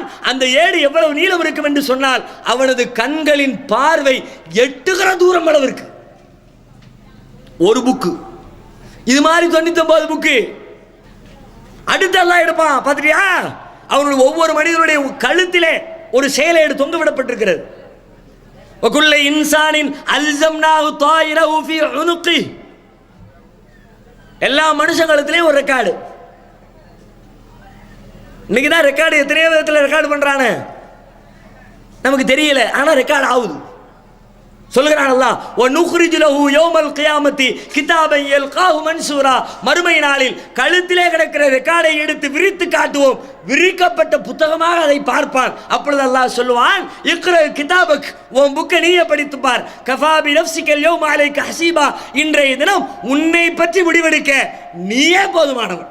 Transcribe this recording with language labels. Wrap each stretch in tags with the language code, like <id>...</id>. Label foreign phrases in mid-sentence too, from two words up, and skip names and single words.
<ta>அந்த ஏடு எவ்வளவு நீளம் இருக்கும் என்று சொன்னால் அவனது கண்களின் பார்வை எட்டுகிற தூரம் அளவிற்கு ஒரு புக்கு. இது மாதிரி 99 புக்கு. அடுத்து அல்லாஹ் எடுப்பான். பார்த்துட்டியா? அவனுடைய ஒவ்வொரு மனிதனுடைய கழுத்திலே ஒரு செயலேடு தொங்க விடப்பட்டிருக்கிறது.</ta> <ar>وكل إنسان ألزمناه طائره في عنقه.</ar> <ta>எல்லா மனுஷங்களுக்குலயும் ஒரு ரெக்கார்டு. இன்னைக்கு தான் ரெக்கார்டு எத்தனையோ விதத்தில் ரெக்கார்டு பண்றானே, நமக்கு தெரியல, ஆனா ரெக்கார்டு ஆகுது. சொல்லுகிறான் அல்லாஹ்,</ta> <ar>وَنُخْرِجُ لَهُ يَوْمَ الْقِيَامَةِ كِتَابًا يَلْقَاهُ مَنْشُورًا.</ar> <ta>மறுமை நாளில் கழுத்திலே கிடக்கிற ரெக்கார்டை எடுத்து விரித்து காட்டுவோம். விரிக்கப்பட்ட புத்தகமாக அதை பார்ப்பான். அப்பொழுது அல்லாஹ் சொல்லுவான்,</ta> <ar>اقرأ كتابك,</ar> <ta>உன் புக்கை நீயே படித்து பார்.</ta> <ar>كفى بنفسك اليوم عليك حسيبا.</ar> <ta>இன்றைய தினம் உன்னை பற்றி முடிவெடுக்க நீயே போதுமானவன்.</ta>